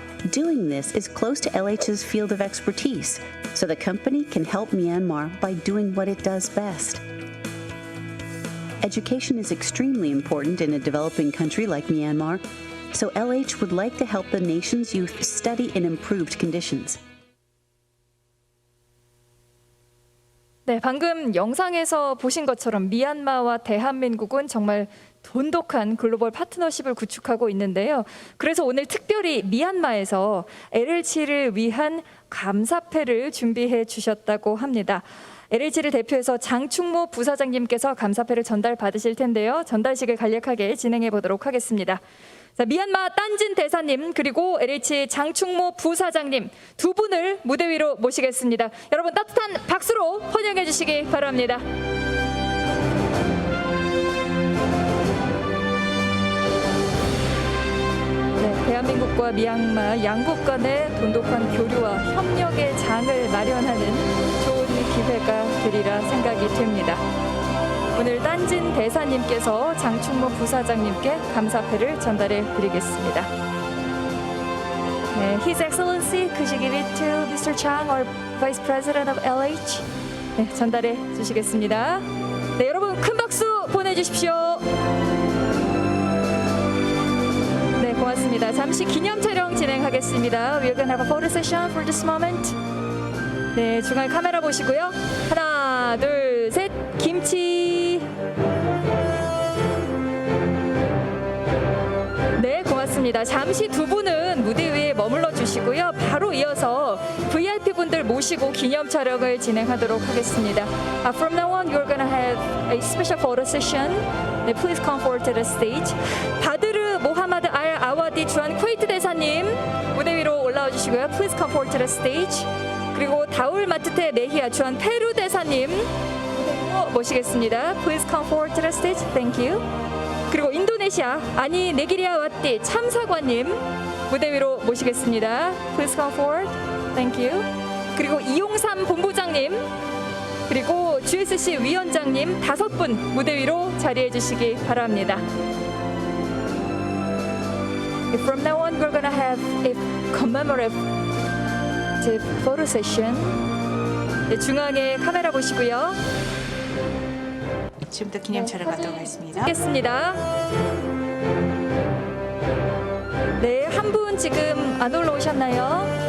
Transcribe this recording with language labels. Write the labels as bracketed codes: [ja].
[en] Doing this is close to LH's field of expertise, so the company can help Myanmar by doing what it does best. Education is extremely important in a developing country like Myanmar, so LH would like to help the nation's youth study in improved conditions. [ko] 네, 방금 영상에서 보신 것처럼 미얀마와 대한민국은 정말 돈독한 글로벌 파트너십을 구축하고 있는데요. 그래서 오늘 특별히 미얀마에서 LH를 위한 감사패를 준비해 주셨다고 합니다. LH를 대표해서 장충모 부사장님께서 감사패를 전달받으실 텐데요. 전달식을 간략하게 진행해 보도록 하겠습니다. 자, 미얀마 딴진 대사님 그리고 LH 장충모 부사장님 두 분을 무대 위로 모시겠습니다. 여러분 따뜻한 박수로 환영해 주시기 바랍니다. 네, 대한민국과 미얀마 양국 간의 돈독한 교류와 협력의 장을 마련하는 좋은 기회가 되리라 생각이 됩니다. 오늘 딴진 대사님께서 장충모 부사장님께 감사패를 전달해 드리겠습니다. [en] 네, His Excellency, could you give it to Mr. Chang, our Vice President of LH? [ko] 네, 전달해 주시겠습니다. 네, 여러분 큰 박수 보내주십시오. 네, 고맙습니다. 잠시 기념 촬영 진행하겠습니다. [en] We're gonna have a photo session for this moment. [ko] 네, 중앙 카메라 보시고요. 하나, 둘, 셋, 김치. 네, 고맙습니다. 잠시 두 분은 무대 위에 머물러 주시고요. 바로 이어서 VIP 분들 모시고 기념 촬영을 진행하도록 하겠습니다. [en] From now on, you're gonna have a special photo session. 네, please come forward to the stage. [ko] 바드르 모하마드 알 아와디 주한 쿠웨이트 대사님 무대 위로 올라와 주시고요. [en] Please come forward to the stage. [ko] 그리고 다울 마트테 메히아 주한 페루 대사님 모시겠습니다. [en] Please come forward to the stage. Thank you. [ko] 그리고 인도네시아 아니 네기리아 와띠 참사관님 무대 위로 모시겠습니다. [en] Please come forward. Thank you. [ko] 그리고 이용삼 본부장님 그리고 GSC 위원장님 5분 무대 위로 자리해 주시기 바랍니다. [en] From now on, we're gonna have a commemorative photo session. [ko] 네, 중앙에 카메라 보시고요. 지금부터 기념 촬영 갖도록 하겠습니다. 하겠습니다. 네, 한 분 지금 안 올라오셨나요?